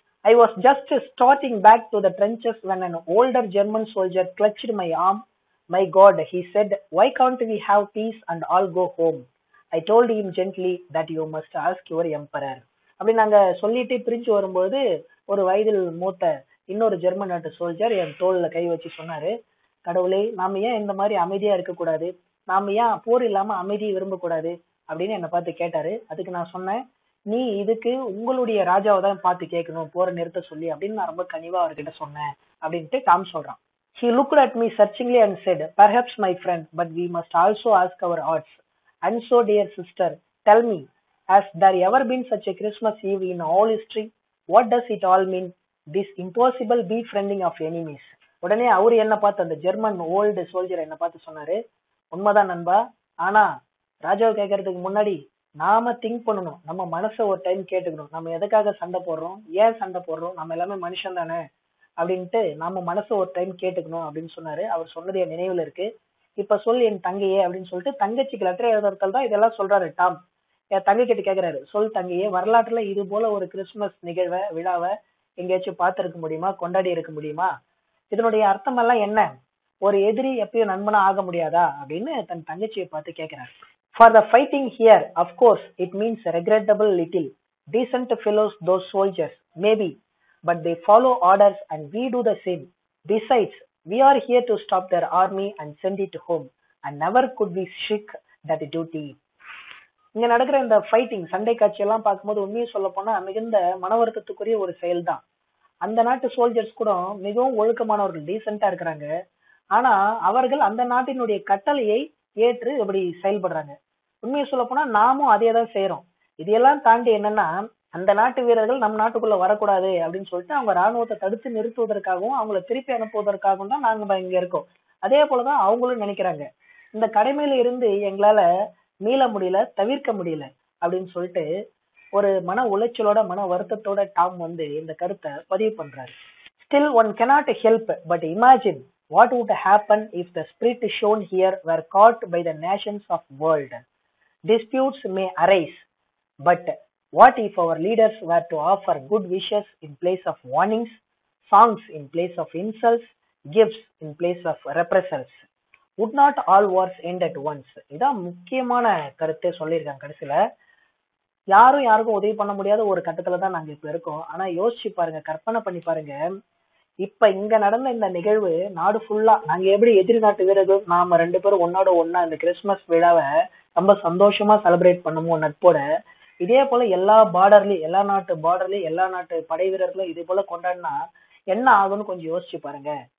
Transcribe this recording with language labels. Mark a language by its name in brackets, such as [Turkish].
[English] I was just starting back to the trenches when an older German soldier clutched my arm. My God, he said, why can't we have peace and all go home? I told him gently that you must ask your emperor. [Tamil] அப்படி நாங்க சொல்லிட்டு பிரிஞ்சு வரும்போது ஒரு வயதில் மூத்த இன்னொரு German நாட்டு சோல்ஜர் என் தோல்ல கை வச்சு சொன்னாரு, கடவுளே நாம ஏன் இந்த மாதிரி அமைதியா இருக்கக்கூடாது, நாம ஏன் போர் இல்லாம அமைதியை விரும்பக்கூடாது அப்படின்னு என்னை பார்த்து கேட்டாரு. அதுக்கு நான் சொன்னேன், நீ இதுக்கு உங்களுடைய ராஜாவை தான் பார்த்து கேட்கணும் போற நிறுத்த சொல்லி அப்படின்னு நான் ரொம்ப கனிவா அவர்கிட்ட சொன்னேன் அப்படின்ட்டு டாம் சொல்றான். [English] He looked at me searchingly and said, perhaps my friend, but we must also ask our odds. And so, dear sister, tell me, has there ever been such a Christmas Eve in all history? What does it all mean? This impossible befriending of enemies. [Tamil] உடனே அவரு என்ன பார்த்து அந்த German old soldier என்ன பார்த்து சொன்னாரு, உண்மைதான் நண்பா, ஆனா ராஜாவை கேட்கறதுக்கு முன்னாடி நாம திங்க் பண்ணணும், நம்ம மனச ஒரு டைம் கேட்டுக்கணும், நம்ம எதுக்காக சண்டை போடுறோம், ஏன் சண்டை போடுறோம், நம்ம எல்லாமே மனுஷன் தானே அப்படின்ட்டு நம்ம மனச ஒரு டைம் கேட்டுக்கணும் அப்படின்னு சொன்னாரு. அவர் சொன்னது என் நினைவுல இருக்கு. இப்ப சொல் என் தங்கையே அப்படின்னு சொல்லிட்டு தங்கச்சிக்கு லெட்டர் எழுதுறதால தான் இதெல்லாம் சொல்றாரு டாம். என் தங்கை கிட்ட கேக்குறாரு, சொல் தங்கையே, வரலாற்றுல இது போல ஒரு கிறிஸ்துமஸ் நிகழ்வை விழாவை எங்கேயாச்சும் பார்த்திருக்க முடியுமா, கொண்டாடி இருக்க முடியுமா, இதனுடைய அர்த்தம் எல்லாம் என்ன, ஒரு எதிரி எப்பயும் நண்பனா ஆக முடியாதா அப்படின்னு தன் தங்கச்சியை பார்த்து கேட்கிறாரு. [English] For the fighting here, of course, it means regrettable little. Decent fellows, those soldiers, maybe, but they follow orders and we do the same. Besides, we are here to stop their army and send it home, and never could we shirk that duty. [Tamil] இங்க நடக்கிற இந்த fighting சண்டை காட்சி எல்லாம் பார்க்கும்போது உண்மையை சொல்ல போனா மிகுந்த மன வருத்தத்துக்குரிய ஒரு செயல் தான். அந்த நாட்டு சோல்ஜர்ஸ் கூட மிகவும் ஒழுக்கமானவர்கள், டீசென்டா இருக்கிறாங்க. ஆனா அவர்கள் அந்த நாட்டினுடைய கட்டளையை ஏற்று இப்படி செயல்படுறாங்க. உண்மையை சொல்ல போனா நாமும் அதே தான் செய்யறோம். இதையெல்லாம் தாண்டி என்னன்னா, அந்த நாட்டு வீரர்கள் நம் நாட்டுக்குள்ள வரக்கூடாது அப்படின்னு சொல்லிட்டு அவங்க ராணுவத்தை தடுத்து நிறுத்துவதற்காகவும் அவங்கள திருப்பி அனுப்புவதற்காகவும் தான் நாங்க இங்க இருக்கோம். அதே போலதான் அவங்களும் நினைக்கிறாங்க. இந்த கடமையில இருந்து எங்களால மீள முடியல, தவிர்க்க முடியல அப்படின்னு சொல்லிட்டு ஒரு மன உளைச்சலோட மன வருத்தத்தோட டாம் இந்த கருத்தை பதிவு பண்றாரு. [English] Still one cannot help but imagine what would happen if the spirit shown here were caught by the nations of world. Disputes may arise, but what if our leaders were to offer good wishes in place of warnings, songs in place of insults, gifts in place of reprisals? Would not all wars end at once? [Tamil] இதான் முக்கியமான கருத்தை சொல்லியிருக்காங்க. கடைசியில யாரும் யாருக்கும் உதவி பண்ண முடியாத ஒரு கட்டத்துல தான் நாங்க இப்ப இருக்கோம். ஆனா யோசிச்சு பாருங்க, கற்பனை பண்ணி பாருங்க, இப்ப இங்க நடந்த இந்த நிகழ்வு நாடு ஃபுல்லா நாங்க எப்படி எதிரி நாட்டு வீரர்கள் நாம 2 பேரும் ஒன்னோட ஒன்னா இந்த கிறிஸ்துமஸ் விழாவை ரொம்ப சந்தோஷமா செலிப்ரேட் பண்ணுவோம் நட்போட, இதே போல எல்லா பார்டர்லயும் எல்லா நாட்டு பார்டர்லயும் எல்லா நாட்டு படை வீரர்களும் இதே போல கொண்டாடினா என்ன ஆகும்னு கொஞ்சம் யோசிச்சு பாருங்க.